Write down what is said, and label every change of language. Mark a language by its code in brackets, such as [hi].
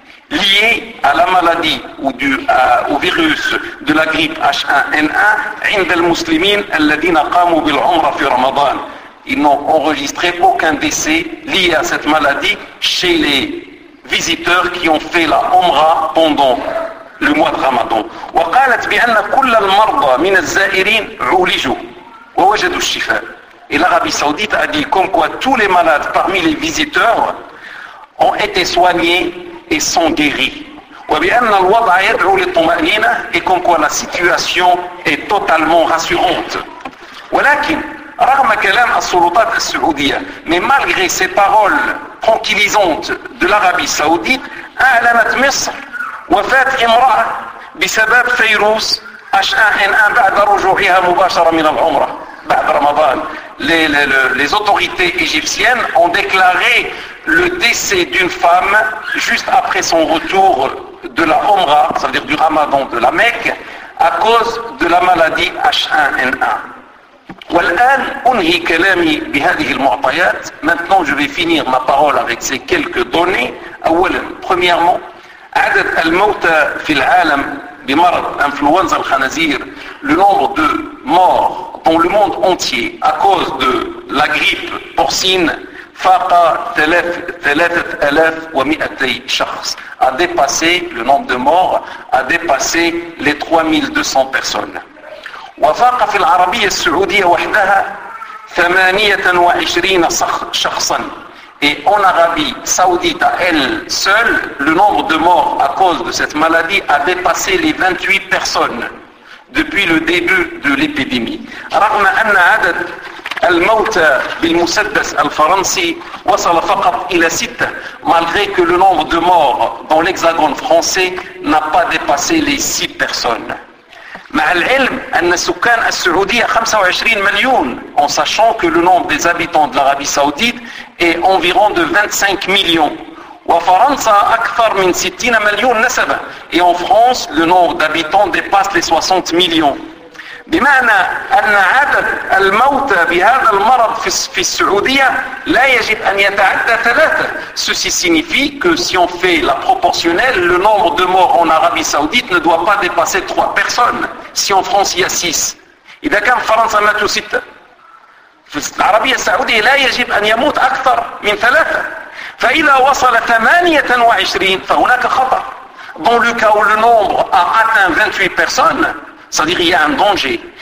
[fr] lié à la maladie ou au virus de la grippe H1N1 [ar] عند المسلمين الذين قاموا بالعمرة في رمضان. [fr] Ils n'ont enregistré aucun décès lié à cette maladie chez les visiteurs qui ont fait la Umra pendant le mois de Ramadan. [ar] وقالت بأن كل المرضى من الزائرين عولجوا ووجدوا الشفاء. [fr] Et l'Arabie Saoudite a dit comme quoi tous les malades parmi les visiteurs ont été soignés et sont guéris. [ar] وبأن الوضع يدعو للطمأنينة يكون [fr] كو لا سيتواسيون اي توتالمون راسورونت. [ar] ولكن رغم كلام السلطات السعودية [fr] mais malgré ces paroles tranquillisantes de l'Arabie Saoudite, [ar] أعلنت مصر وفاة امرأة بسبب فيروس H1N1 بعد رجوعها مباشرة من العمرة بعد رمضان. [fr] Les autorités égyptiennes ont déclaré le décès d'une femme juste après son retour de la Omra, ça veut dire du Ramadan de la Mecque, à cause de la maladie H1N1. [ar] والآن أنهي كلامي بهذه المعطيات. [fr] Maintenant, je vais finir ma parole avec ces quelques données. [ar] أولا, [fr] premièrement, [ar] عدد الموتى في العالم بمرض إنفلونزا الخنازير, [fr] le nombre de morts dans le monde entier à cause de la grippe porcine, [ar] faqa [fr] 3200 a dépassé, le nombre de morts a dépassé les 3200 personnes. [ar] وفاق في العربية السعودية وحدها 28 شخصا. [fr] Et en Arabie Saoudite à elle seule, le nombre de morts à cause de cette maladie a dépassé les 28 personnes depuis le début de l'épidémie. [ar] رغم أن عدد الموتى بالمسدس الفرنسي وصل فقط إلى 6, [fr] malgré que le nombre de morts dans l'hexagone français n'a pas dépassé les 6 personnes. [ar] مع العلم أن سكان السعودية 25 مليون, [fr] en sachant que le nombre des habitants de l'Arabie Saoudite est environ de 25 millions. [ar] وفرنسا أكثر من 60 مليون نسبة. [fr] Et en France, le nombre d'habitants dépasse les 60 millions. [ar] بمعنى أن عدد الموتى بهذا المرض في السعودية لا يجب أن يتعدى 3. [fr] Ceci signifie que si on fait la proportionnelle, le nombre de morts en Arabie Saoudite ne doit pas dépasser 3 personnes. Si en France il y a 6. [ar] إذا كان فرنسا ماتوا 6. في العربية السعودية لا يجب أن يموت أكثر من 3. فإذا وصل 28 فهناك خطر. [fr] Dans le cas où le nombre a atteint 28 personnes, c'est-à-dire qu'il y a un danger.